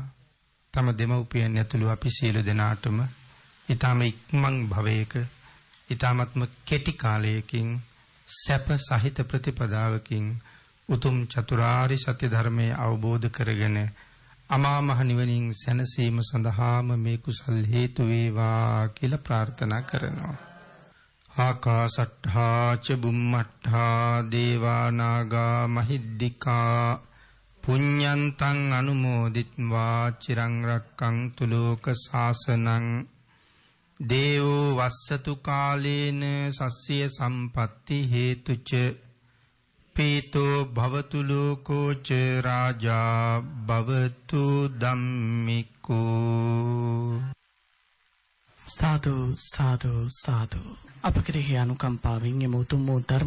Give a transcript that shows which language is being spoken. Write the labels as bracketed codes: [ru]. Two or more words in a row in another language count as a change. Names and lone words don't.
[si] තම දෙමව්පියන් ඇතුළු අපි සියලු දෙනාටම ඊටම ඉක්මන් භවයක ඊටමත්ම කෙටි කාලයකින් සැප සහිත ප්‍රතිපදාවකින් උතුම් චතුරාර්ය සත්‍ය ධර්මයේ අවබෝධ කරගෙන අමා මහ නිවනින් සැනසීම සඳහාම මේ කුසල් හේතු වේවා කියලා ප්‍රාර්ථනා කරනවා. [pi] ආකාසට්ඨා ච බුම්මට්ඨා දේවා නාග මහිද්దికා පුඤ්ඤන්තං අනුමෝදිත්වා චිරං රක්ඛන්තු ලෝක ශාසනං දේවෝ වස්සතු කාලේන සස්්‍ය සම්පatti හේතුච පීතෝ භවතු ලෝකෝ ච රාජා භවතු ධම්මිකෝ. [si] සාදු සාදු සාදු. අප කෙරෙහි අනුකම්පාවෙන් එම උතුම් වූ ධර්ම